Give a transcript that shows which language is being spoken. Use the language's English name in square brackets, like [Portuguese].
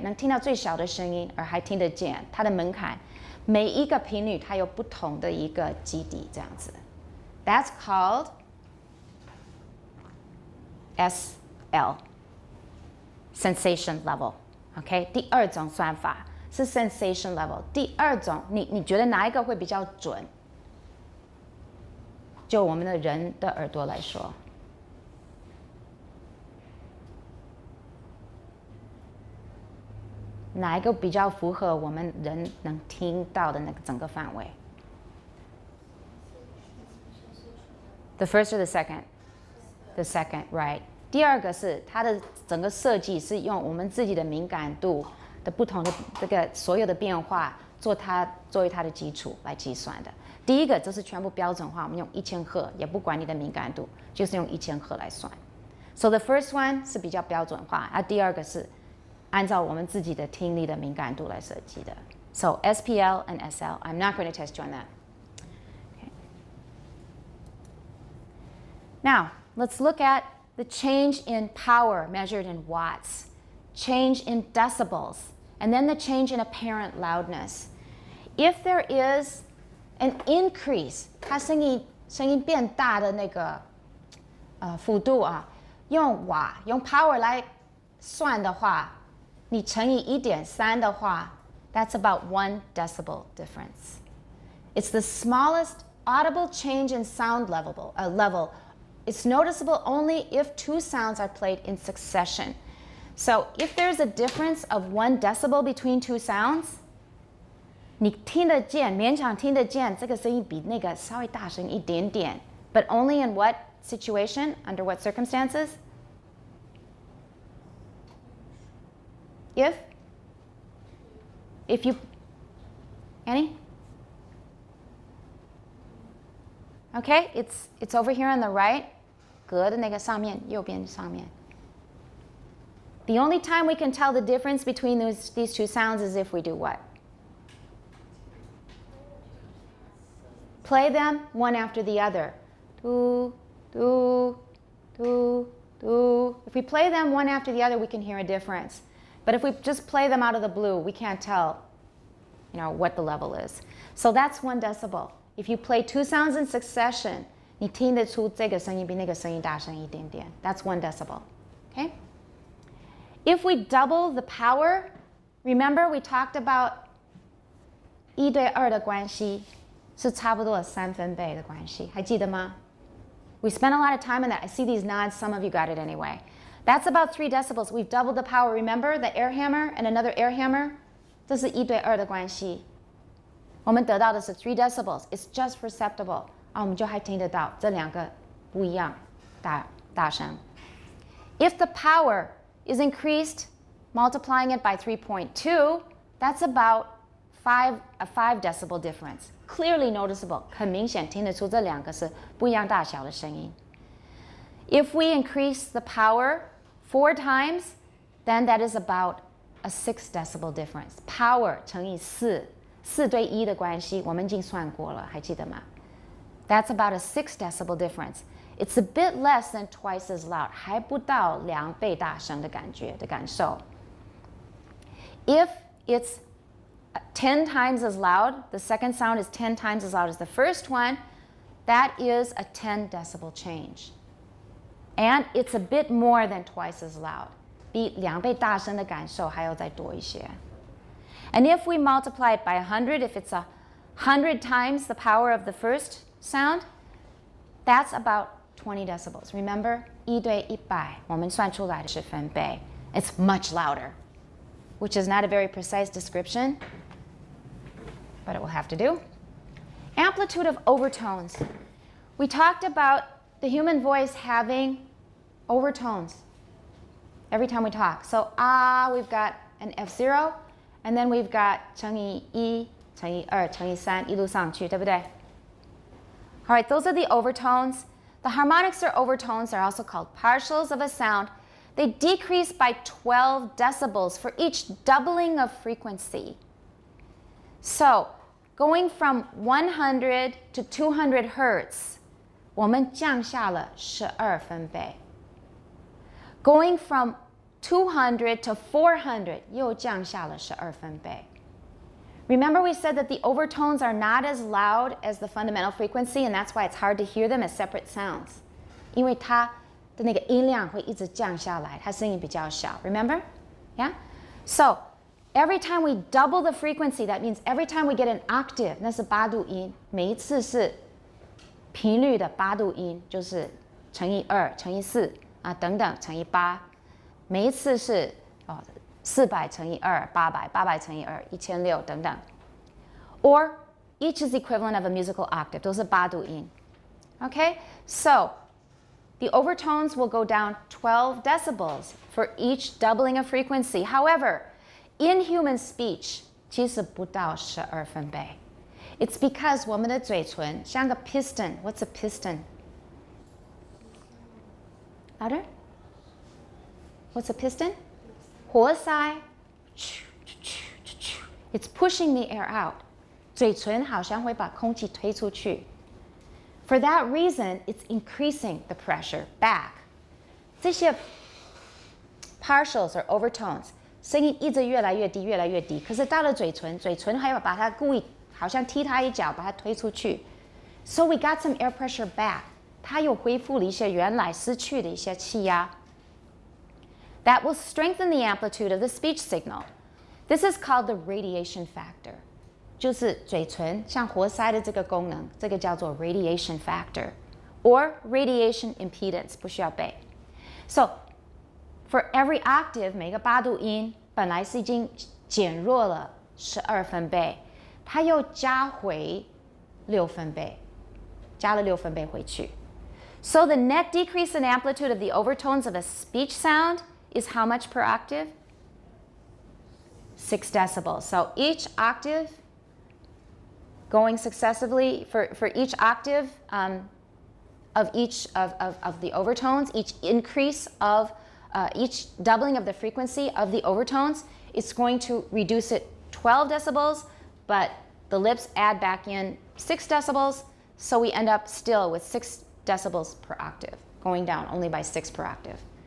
[Chinese] 能听到最小的声音，而还听得见，它的门槛，每一个频率它有不同的一个基底，这样子。 [English] That's called SL, sensation level. [Chinese] OK， 第二种算法是 sensation level。第二种，你觉得哪一个会比较准？就我们的人的耳朵来说，哪一个比较符合我们人能听到的那个整个范围 ？ [English] The first or the second? The second, right. [Chinese] 第二个是它的整个设计是用我们自己的敏感度的不同的这个所有的变化作为它的基础来计算的。第一个就是全部标准化，我们用1000赫，也不管你的敏感度，就是用1000赫来算。 [English] So the first one [Chinese] 是比较标准化，第二个是按照我们自己的听力的敏感度来设计的。 [English] So SPL and SL, I'm not going to test you on that. Okay. Now, let's look at the change in power measured in watts, change in decibels, and then the change in apparent loudness. If there is an increase, [Chinese] 它声音变大的那个幅度啊，用瓦用 power 来算的话，你乘以1.3的话 [English] that's about 1 decibel difference. It's the smallest audible change in sound level. It's noticeable only if two sounds are played in succession. So if there's a difference of 1 decibel between two sounds, [Chinese] 你听得见，勉强听得见，这个声音比那个稍微大声一点点 [English] but only in what situation? Under what circumstances? If you, Annie? Okay, it's over here on the right. [Chinese] 隔的那个上面，右边上面。 [English] The only time we can tell the difference between these two sounds is if we do what? Play them one after the other. Do, do, do, do. If we play them one after the other, we can hear a difference. But if we just play them out of the blue, we can't tell, what the level is. So that's 1 decibel. If you play two sounds in succession, [Chinese] 你听得出这个声音比那个声音大声一点点. [English] That's 1 decibel. Okay? If we double the power, remember we talked about [Chinese] 1对2的关系是差不多3分贝的关系，还记得吗？ [English] We spent a lot of time on that. I see these nods. Some of you got it anyway. That's about 3 decibels. We've doubled the power. Remember the air hammer and another air hammer? [Chinese] 这是1对2的关系。我们得到的是 3 decibels. [English] It's just perceptible. [Chinese] 我们就还听得到这两个不一样大声。 [English] If the power is increased, multiplying it by 3.2, that's about a 5 decibel difference. Clearly noticeable. [Chinese] 很明显听得出这两个是不一样大小的声音。 [English] If we increase the power 4 times, then that is about a 6 decibel difference. [Chinese] Power 乘以4对1的关系，我们已经算过了，还记得吗？ [English] That's about a 6 decibel difference. It's a bit less than twice as loud. [Chinese] 还不到2倍大声的感受。 [English] If it's 10 times as loud, the second sound is 10 times as loud as the first one, that is a 10 decibel change. And it's a bit more than twice as loud. [Chinese] 比2倍大声的感受还要再多一些。 [English] And if we multiply it by 100, if it's 100 times the power of the first sound, that's about 20 decibels. [Chinese] Remember, 1对100，我们算出来的是分贝。 [English] It's much louder, which is not a very precise description, but it will have to do. Amplitude of overtones. We talked about the human voice having overtones every time we talk. So, we've got an F0, and then we've got [Chinese] 乘以1乘以2乘以3一路上去，对不对？ [English] All right, those are the overtones. The harmonics or overtones are also called partials of a sound. They decrease by 12 decibels for each doubling of frequency. So, going from 100 to 200 hertz, [Chinese] 我们降下了12分贝。 [English] Going from 200 to 400, [Chinese] 又降下了12分贝。 [English] Remember we said that the overtones are not as loud as the fundamental frequency, and that's why it's hard to hear them as separate sounds. [Chinese] 因为它的那个音量会一直降下来，它声音比较小。 [English] Remember? Yeah? So, every time we double the frequency, that means every time we get an octave, [Chinese] 那是8度音，每一次是频率的8度音，就是乘以2乘以4啊等等乘以8，每一次是400乘以2 800，800乘以2 1600等等。 [English] Or each is equivalent of a musical octave， [Chinese] 都是8度音。 [English] Okay, so the overtones will go down 12 decibels for each doubling of frequency. However, in human speech, [Chinese] 其实不到12分贝。 [English] It's because [Chinese] 我们的嘴唇像个 piston. [English] What's a piston? Louder? What's a piston? 活塞。 It's pushing the air out. [Chinese] 嘴唇好像会把空气推出去。 [English] For that reason, it's increasing the pressure back. [Chinese] 这些 partials or overtones 声音一直越来越低，越来越低。可是到了嘴唇，嘴唇还要把它故意好像踢它一脚，把它推出去。 [English] So we got some air pressure back. [Chinese] 它又恢复了一些原来失去的一些气压。 [English] That will strengthen the amplitude of the speech signal. This is called the radiation factor. [Chinese] 就是嘴唇像活塞的这个功能，这个叫做 radiation factor or radiation impedance， 不需要背。 [English] So for every octave， [Chinese] 每个8度音本来是已经减弱了12分贝，它又加回6分贝，加了6分贝回去。 [English] So the net decrease in amplitude of the overtones of a speech sound is how much per octave? 6 decibels. So each octave going successively for each octave of each of the overtones, each increase of each doubling of the frequency of the overtones, it's going to reduce it 12 decibels, but the lips add back in 6 decibels, so we end up still with 6 decibels per octave, going down only by 6 per octave.